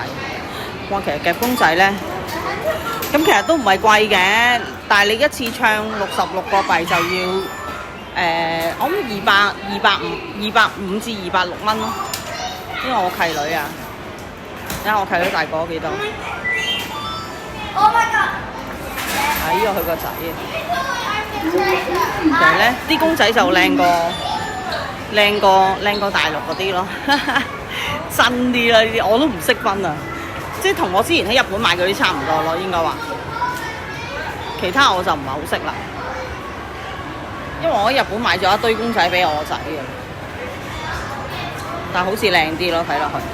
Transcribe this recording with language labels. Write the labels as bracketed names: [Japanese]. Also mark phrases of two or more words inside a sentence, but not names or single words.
[Cantonese] 哇，其實夾公仔咧，咁其實都唔係貴嘅，但係你一次唱66個幣就要我諗250至260蚊咯。因為我契女啊，睇下我契女大個幾多。 [English] Oh my god！ [Cantonese] 啊，呢個佢個仔。其實咧，啲公仔就靚過大陸嗰啲咯，真啲啦呢啲，我都唔識分啊。即係同我之前喺日本買嗰啲差唔多咯，應該話。其他我就唔係好識啦，因為我喺日本買咗一堆公仔俾我仔嘅，但係好似靚啲咯，睇落去。